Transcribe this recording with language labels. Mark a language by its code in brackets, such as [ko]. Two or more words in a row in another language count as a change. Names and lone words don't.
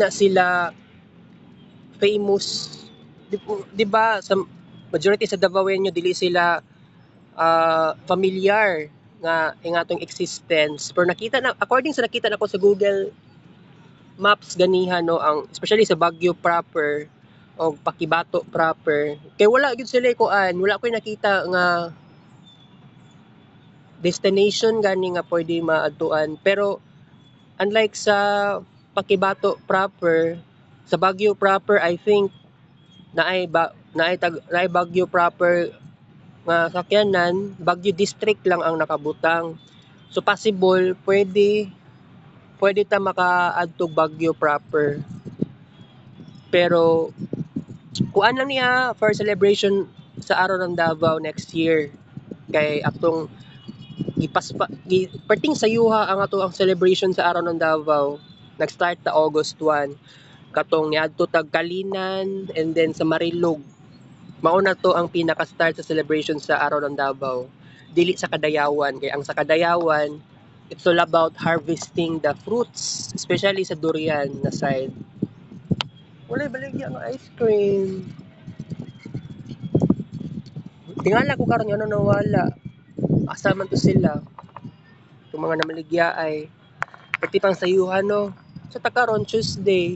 [ceb] na sila famous, di ba sa majority sa Davaoenyo dili sila familiar nga ingatong existence, pero nakita na according sa nakita nako sa Google Maps ganiha no ang especially sa Baguio proper o Pakibato proper kay wala gyud sila wala ko'y nakita nga destination gani nga pwede maadtuan. Pero unlike sa Pakibato proper, sa Baguio proper [en] I think [ceb] naay Baguio proper nga sakyanan, Baguio district lang ang nakabutang. So possible pwede ta makaadto Baguio proper. Pero kuan lang niya for celebration sa araw ng Davao next year. Kay atong perting sayuha ang ato ang celebration sa araw ng Davao. Nag-start ta August 1. Katong niadto tag Kalinan and then sa Marilog. Mauna to ang pinaka-start sa celebration sa araw ng Davao. Dili sa Kadayawan. Kaya ang sa Kadayawan, [en] it's all about harvesting the fruits, especially [ceb] sa durian na [en] side. [ceb] Walay baligya ang ice cream. Tingala ko karon ano nawala. Asa man to sila. Itong mga namaligya ay pati pang sayuhan no. Sa takaron Tuesday.